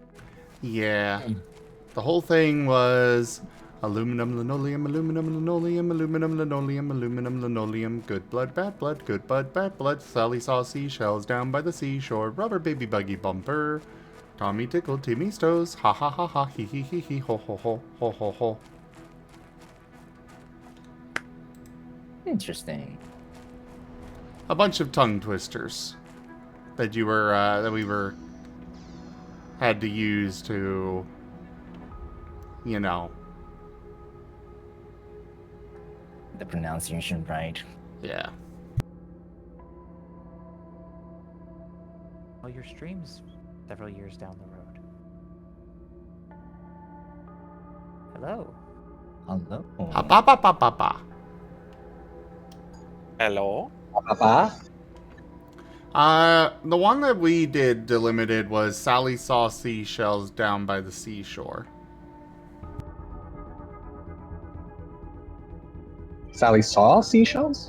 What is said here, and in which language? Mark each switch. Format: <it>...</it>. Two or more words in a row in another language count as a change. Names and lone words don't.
<en>Yeah. The whole thing was Aluminum, linoleum, aluminum, linoleum, aluminum, linoleum, aluminum, linoleum. Good blood, bad blood, good blood, bad blood. Sally saw seashells down by the seashore. Rubber baby buggy bumper. Tommy tickled Timmy's toes. Ha ha ha ha, he he, ho ho ho, ho ho ho. Interesting. A bunch of tongue twisters that we had to use to, you know, The pronunciation right. yeah. Well, your stream's several years down the road. Hello. Hello. Ha ba ba ba ba ba. Hello. Papa? The one that we did delimited was Sally saw seashells down by the seashore. Sally saw seashells?</en>